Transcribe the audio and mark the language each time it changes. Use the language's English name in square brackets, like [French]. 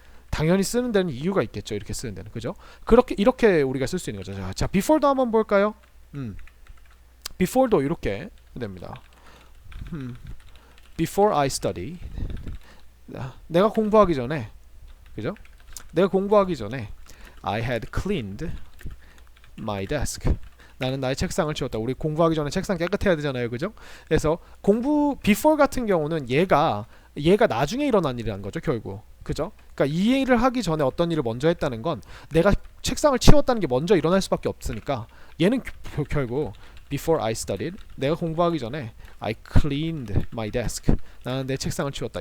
[Korean] 당연히 쓰는 데는 이유가 있겠죠. 이렇게 쓰는 데는. 그죠? 이렇게 우리가 쓸 수 있는 거죠. 자, before도 한번 볼까요? before도 이렇게 됩니다. [English] before I study. [Korean] 내가 공부하기 전에, 그죠? 내가 공부하기 전에 [English] I had cleaned my desk. [Korean] 나는 나의 책상을 치웠다. 우리 공부하기 전에 책상 깨끗해야 되잖아요. 그죠? 그래서 before 같은 경우는 얘가 나중에 일어난 일이라는 거죠. 결국. 그죠? 그러니까 이 일을 하기 전에 어떤 일을 먼저 했다는 건 내가 책상을 치웠다는 게 먼저 일어날 수밖에 없으니까, 얘는 결국 [English] before I studied, [Korean] 내가 공부하기 전에 [English] I cleaned my desk. [Korean] 나는 내 책상을 치웠다.